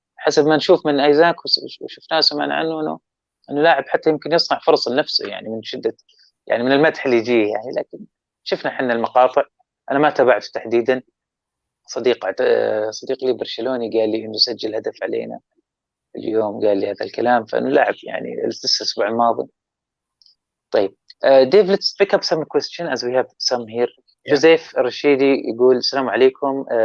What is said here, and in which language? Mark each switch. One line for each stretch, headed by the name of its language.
Arabic: حسب ما نشوف من ايزاك وشفناه سمعنا عنه انه لاعب حتى يمكن يصنع فرص لنفسه، يعني من شدة يعني من المدح اللي يجيه يعني، لكن شفنا احنا المقاطع. انا ما تابعته تحديدا. صديق لي برشلوني قال لي انه سجل هدف علينا اليوم، قال لي هذا الكلام، فانه لاعب يعني لسه الاسبوع الماضي.
English: طيب Dave, let's pick up some question as we have some here. Yeah.
Arabic: جوزيف الرشيدي يقول السلام عليكم.